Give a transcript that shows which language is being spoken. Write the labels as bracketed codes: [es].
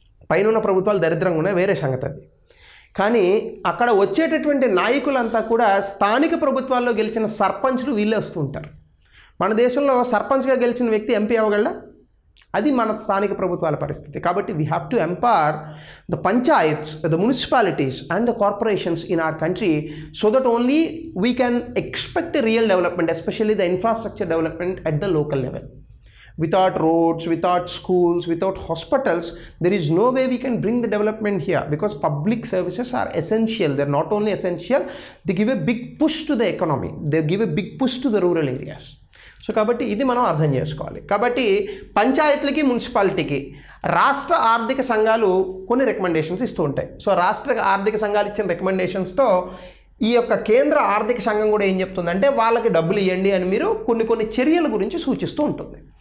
[te] పైన ఉన్న ప్రభుత్వాలు దరిద్రంగా ఉన్నాయి, వేరే సంగతి అది. కానీ అక్కడ వచ్చేటటువంటి నాయకులంతా కూడా స్థానిక ప్రభుత్వాల్లో గెలిచిన సర్పంచ్లు వీళ్ళే వస్తూ ఉంటారు. మన దేశంలో సర్పంచ్గా గెలిచిన వ్యక్తి ఎంపీ అవ్వగలడా? అది మన స్థానిక ప్రభుత్వాల పరిస్థితి. కాబట్టి [en] We have to empower the panchayats, the municipalities and the corporations in our country so that only we can expect real development, especially the infrastructure development at the local level. Without roads, without schools, without hospitals, there is no way we can bring the development here, because public services are essential. They're not only essential, they give a big push to the economy. They give a big push to the rural areas. [te] So కాబట్టి ఇది మనం అర్థం చేసుకోవాలి. కాబట్టి పంచాయతీలకి, మున్సిపాలిటీకి రాష్ట్ర ఆర్థిక సంఘాలు కొన్ని రికమెండేషన్స్ ఇస్తూ ఉంటాయి. సో రాష్ట్ర ఆర్థిక సంఘాలు ఇచ్చిన రికమెండేషన్స్తో ఈ యొక్క కేంద్ర ఆర్థిక సంఘం కూడా ఏం చెప్తుందంటే వాళ్ళకి డబ్బులు ఇవ్వండి అని మీరు కొన్ని చర్యల గురించి సూచిస్తూ ఉంటుంది.